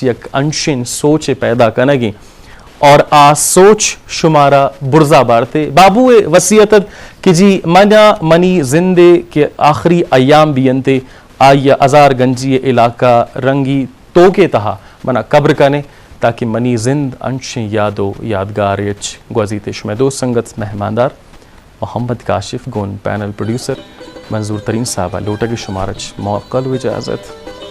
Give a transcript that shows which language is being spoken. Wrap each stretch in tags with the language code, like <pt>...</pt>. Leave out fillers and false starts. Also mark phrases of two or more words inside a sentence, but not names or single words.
<bal>یک انشن سوچ پیدا کنگی اور آ سوچ شمارا برزا بارتے بابو وصیتت کہ جی منی زندے کے آخری ایام بیانتے آئی ازار گنجی علاقہ رنگی توکے تہا منا قبر کنے تاکہ منی زند انشیں یادو یادگار یچ گوزیتے شمع دو سنگت مہماندار محمد کاشف گون</bal> <en>panel producer</en> <bal>منظور ترین صاحبہ لوٹا کی شمارچ موقع لو اجازت</bal>